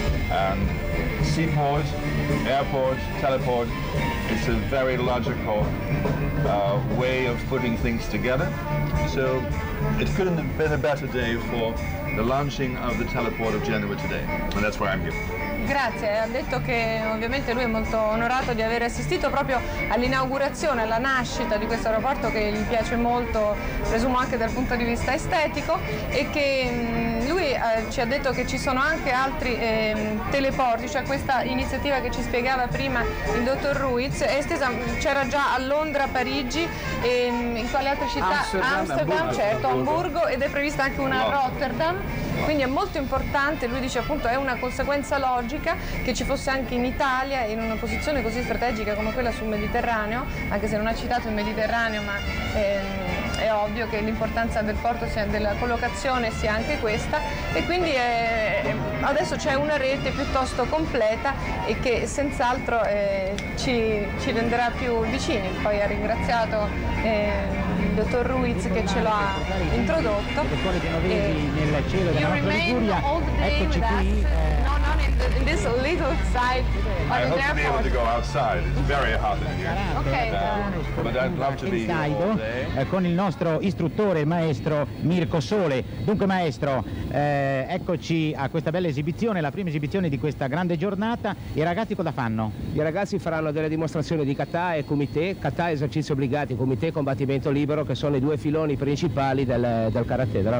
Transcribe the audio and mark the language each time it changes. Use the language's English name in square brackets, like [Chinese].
[English] And seaport, airport, teleport, it's a very logical way of putting things together. So it couldn't have been a better day for the launching of the teleport of Genoa today. And that's why I'm here. [Italian] Grazie, ha detto che ovviamente lui è molto onorato di aver assistito proprio all'inaugurazione, alla nascita di questo aeroporto che gli piace molto, presumo anche dal punto di vista estetico, e che lui ci ha detto che ci sono anche altri teleporti, cioè questa iniziativa che ci spiegava prima il dottor Ruiz è estesa, c'era già a Londra, Parigi, e in quale altre città? Amsterdam, certo, Amburgo, ed è prevista anche una a Rotterdam. Quindi è molto importante, lui dice appunto è una conseguenza logica che ci fosse anche in Italia, in una posizione così strategica come quella sul Mediterraneo, anche se non ha citato il Mediterraneo, ma è ovvio che l'importanza del porto sia, della collocazione sia anche questa, e quindi adesso c'è una rete piuttosto completa e che senz'altro ci renderà più vicini. Poi ha ringraziato il dottor Ruiz che ce l'ha introdotto. [English] You remain all the day with us. In this little side of the I hope airport. To be able to go outside. It's very hot in here. Okay. But I'd love to be here all day. [Italian] Con il nostro istruttore, il maestro Mirko Sole. Dunque maestro, eccoci a questa bella esibizione, la prima esibizione di questa grande giornata. I ragazzi cosa fanno? I ragazzi faranno delle dimostrazioni di kata e kumite. Kata esercizi obbligati, kumite combattimento libero, che sono i due filoni principali del karate, della